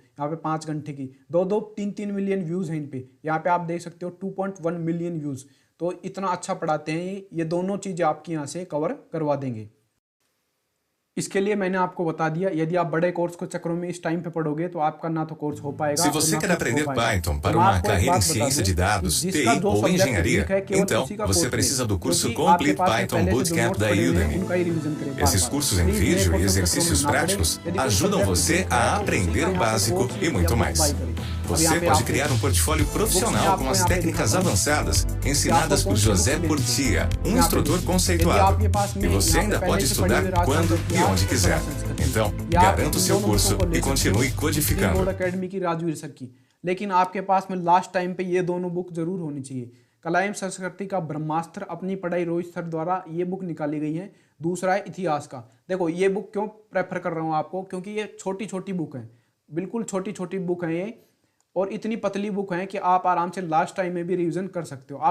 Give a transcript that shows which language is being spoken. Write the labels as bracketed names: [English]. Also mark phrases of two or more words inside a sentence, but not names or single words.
[Hindi] यहाँ पे 5 घंटे की 2-3 [English] मिलियन व्यूज़ [Hindi] हैं इन पे। यहाँ पे आप देख सकते हो 2.1 [English] मिलियन व्यूज़। [Hindi] तो इतना अच्छा पढ़ाते हैं ये दोनों चीज़ें आपकी यहाँ से कवर करवा देंगे। इसके लिए मैंने आपको बता दिया, यदि आप बड़े कोर्स को चक्रों में इस टाइम पे पढ़ोगे तो आपका ना तो कोर्स हो पाएगा। [Portuguese] Se você quer aprender Python para uma carreira em ciência de dados, TI ou engenharia, então você precisa do curso Complete Python Bootcamp da Udemy. Esses cursos em vídeo e exercícios práticos ajudam você a aprender o básico e muito mais. Você pode criar um portfólio profissional com as técnicas avançadas ensinadas por José Portia, instrutor conceituado. E você ainda pode estudar quando e onde quiser. Então, garanta o seu curso e continue codificando. [Hindi] अकेडमी की राजवीर सर की, लेकिन आपके पास में [English] लास्ट टाइम [Hindi] पे ये दोनों बुक जरूर होनी चाहिए। कला एवं संस्कृति का ब्रह्मास्त्र, अपनी पढ़ाई रोहित सर द्वारा ये बुक निकाली गई है। दूसरा है इतिहास का। देखो, ये बुक क्यों प्रेफर कर रहा हूँ आपको, क्योंकि ये छोटी छोटी बुक है, बिल्कुल छोटी छोटी बुक है ये, और इतनी पतली बुक है कि आप आराम से [English] लास्ट टाइम [Hindi] में भी रिवीजन कर सकते हो।